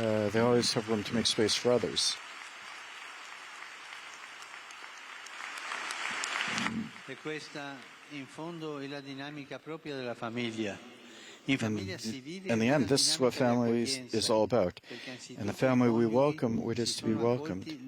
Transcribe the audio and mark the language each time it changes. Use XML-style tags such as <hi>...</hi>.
<en>They always have room to make space for others.</en> <it>E questa in fondo è la dinamica propria della famiglia.</it> <en>In the end, this is what family is all about. In the family we welcome what is to be welcomed.</en>